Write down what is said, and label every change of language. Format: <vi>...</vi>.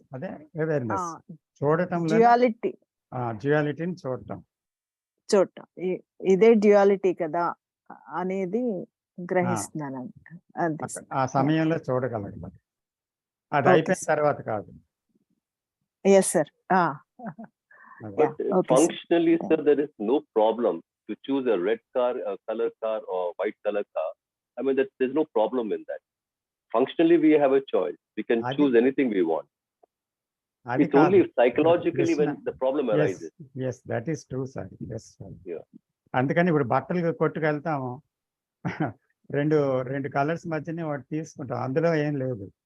<te>అదే అవేర్నెస్. చూడటం డ్యుయాలిటీని చూడటం, ఇదే డ్యుయాలిటీ కదా అనేది గ్రహిస్తున్నాను. ఆ సమయంలో చూడగలగడం, అది అయిపోయిన తర్వాత కాదు.</te> <en>Yes sir. But functionally sir, there is no problem to choose a red car, a color car or white color car. I mean, there's no problem in that. Functionally we have a choice, we can choose anything we want. It's only psychologically when the problem arises. Yes, that is true sir. Yes sir. Yeah.</en> <te>అందుకని ఇప్పుడు బట్టలు కొట్టుకెళ్తాము, రెండు colours మధ్యనే వాటి తీసుకుంటాం, అందులో ఏం లేదు.</te>